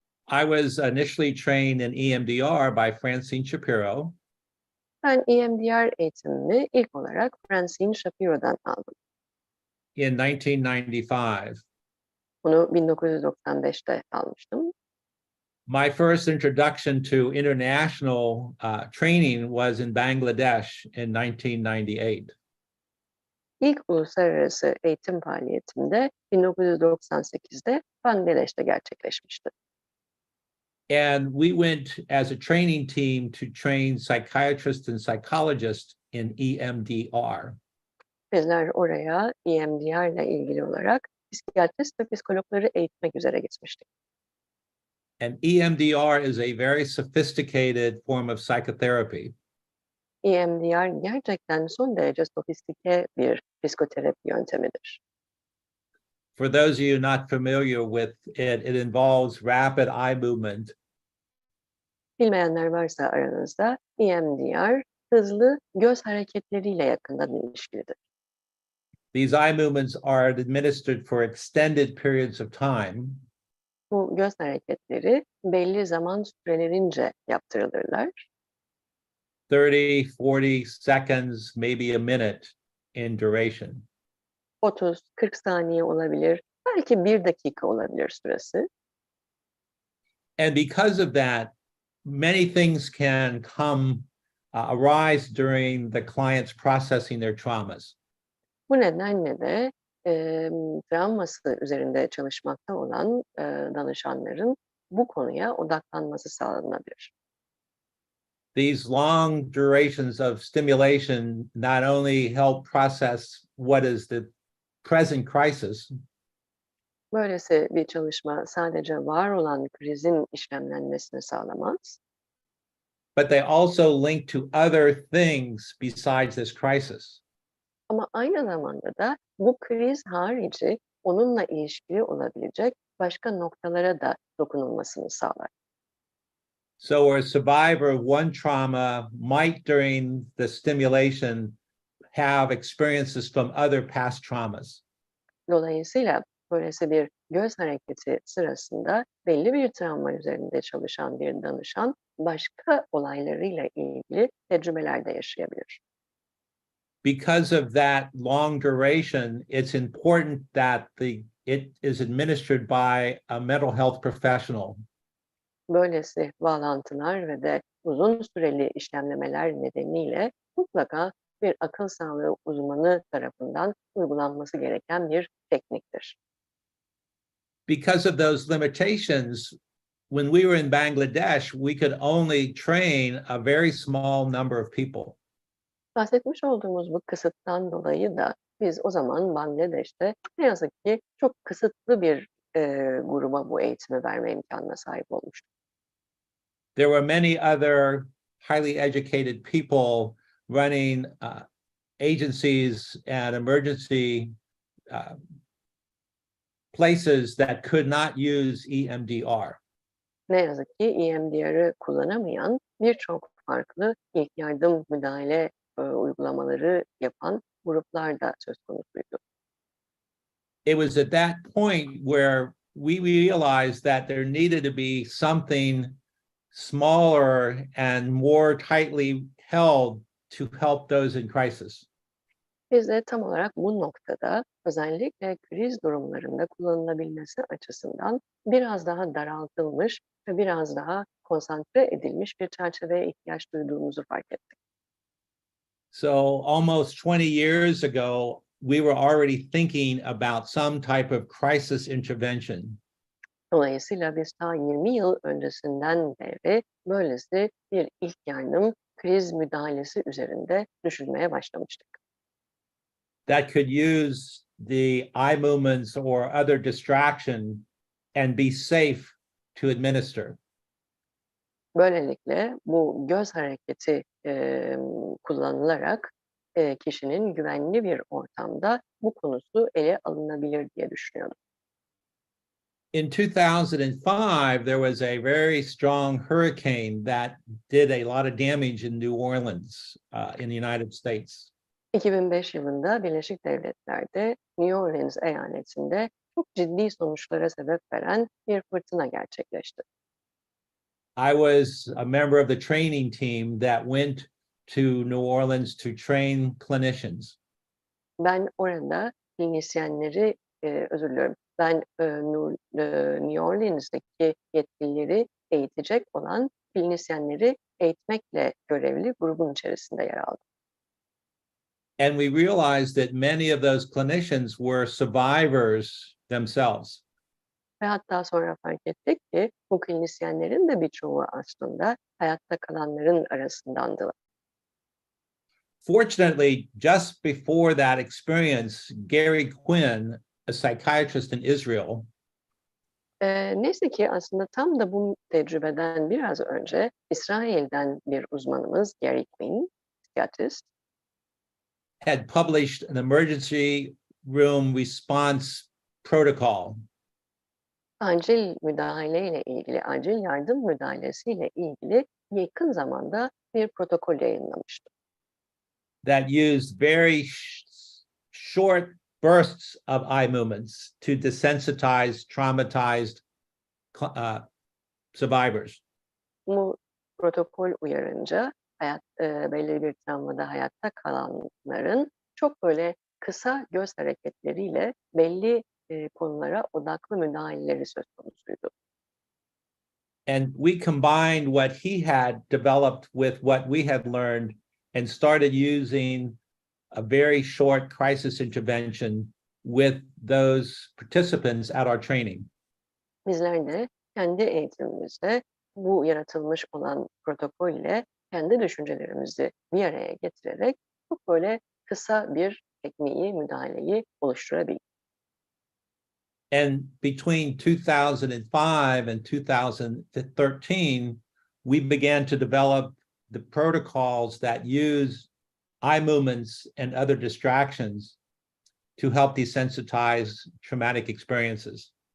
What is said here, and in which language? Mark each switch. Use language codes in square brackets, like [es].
[en] I was initially trained in EMDR by Francine Shapiro. [tr] ben EMDR eğitimimi ilk olarak Francine Shapiro'dan aldım. [en] In 1995. [tr] Bunu 1995'te almıştım. [en] My first introduction to international training was in Bangladesh in 1998. [tr] İlk uluslararası eğitim faaliyetimde 1998'de Bangladeş'te gerçekleşmişti. [en] And we went as a training team to train psychiatrists and psychologists in EMDR. [tr] Bizler oraya EMDR ile ilgili olarak psikiyatrist ve psikologları eğitmek üzere gitmiştik. [en] And EMDR is a very sophisticated form of psychotherapy. [tr] EMDR gerçekten son derece sofistike bir psikoterapi yöntemidir. [en] For those of you not familiar with it, it involves rapid eye movement. [tr] Bilmeyenler varsa aranızda EMDR hızlı göz hareketleriyle yakından ilişkilidir. [en] These eye movements are administered for extended periods of time. [tr] Bu göz hareketleri belli zaman sürelerince yaptırılırlar. [en] 30, 40 seconds, maybe a minute in duration. [tr] 30-40 saniye olabilir, belki 1 dakika olabilir süresi. [en] And because of that, many things can arise during the client's processing their traumas. [tr] Bu nedenle de travması üzerinde çalışmakta olan danışanların bu konuya odaklanması sağlanabilir. [en] These long durations of stimulation not only help process what is the present crisis, [tr] Böylesi bir çalışma sadece var olan krizin işlemlenmesini sağlamaz, [en] but they also link to other things besides this crisis. [tr] ama aynı zamanda da bu kriz harici onunla ilişkili olabilecek başka noktalara da dokunulmasını sağlar. [en] So a survivor of one trauma might during the stimulation have experiences from other past traumas. [tr] Dolayısıyla böylesi bir göz hareketi sırasında belli bir travma üzerinde çalışan bir danışan başka olaylarıyla ilgili tecrübeler de yaşayabilir. [en] Because of that long duration, it's important that it is administered by a mental health professional. [tr] Böylesi bağlantılar ve de uzun süreli işlemlemeler nedeniyle mutlaka bir akıl sağlığı uzmanı tarafından uygulanması gereken bir tekniktir. [en] Because of those limitations, when we were in Bangladesh, we could only train a very small number of people. [tr] Bahsetmiş olduğumuz bu kısıttan dolayı da biz o zaman Bangladeş'te ne yazık ki çok kısıtlı bir gruba bu eğitimi verme imkanına sahip olmuştuk. [en] There were many other highly educated people running agencies and emergency places that could not use EMDR. [tr] Ne yazık ki EMDR'ı kullanamayan birçok farklı ilk yardım müdahale uygulamaları yapan gruplar da söz konusuydu. [en] It was at that point where we realized that there needed to be something smaller and more tightly held to help those in crisis. [tr] Biz de tam olarak bu noktada özellikle kriz durumlarında kullanılabilmesi açısından biraz daha daraltılmış ve biraz daha konsantre edilmiş bir çerçeveye ihtiyaç duyduğumuzu fark ettik. [en] So almost 20 years ago, we were already thinking about some type of crisis intervention. [tr] Dolayısıyla biz ta 20 yıl öncesinden beri böylesi bir ilk yardım kriz müdahalesi üzerinde düşünmeye başlamıştık. [en] That could use the eye movements or other distraction and be safe to administer. [tr] Böylelikle bu göz hareketi kullanılarak kişinin güvenli bir ortamda bu konusu ele alınabilir diye düşünüyorum. [en] In 2005, there was a very strong hurricane that did a lot of damage in New Orleans, in the United States. [tr] 2005 yılında Birleşik Devletler'de New Orleans eyaletinde çok ciddi sonuçlara sebep veren bir fırtına gerçekleşti. [en] I was a member of the training team that went to New Orleans to train clinicians. [tr] Ben orada klinisyenleri, özür diliyorum, ben New Orleans'daki yetkilileri eğitecek olan klinisyenleri eğitmekle görevli grubun içerisinde yer aldım. [en] And we realized that many of those clinicians were survivors themselves. [tr] Ve hatta sonra fark ettik ki bu klinisyenlerin de birçoğu aslında hayatta kalanların arasındandılar. [en] Fortunately, just before that experience, Gary Quinn, a psychiatrist in Israel, [tr] Neyse ki aslında tam da bu tecrübeden biraz önce İsrail'den bir uzmanımız Gary Quinn, psikiyatrist, [en] had published an emergency room response protocol. [tr] acil müdahaleyle ilgili, acil yardım müdahalesiyle ilgili yakın zamanda bir protokol yayınlamıştı. [en] That used very short bursts of eye movements to desensitize traumatized survivors. [tr] Bu protokol uyarınca belli bir travmada hayatta kalanların çok böyle kısa göz hareketleriyle belli konulara odaklı müdahaleleri söz konusuydu. [en] And we combined what he had developed with what we had learned and started using a very short crisis intervention with those participants at our training. [tr] Bizler de kendi eğitimimizde bu yaratılmış olan protokol ile kendi düşüncelerimizi bir araya getirerek çok böyle kısa bir tekniği, müdahaleyi oluşturabildik. [en] And between 2005 and 2013, we began to develop the protocols that use eye movements and other distractions to help desensitize traumatic experiences.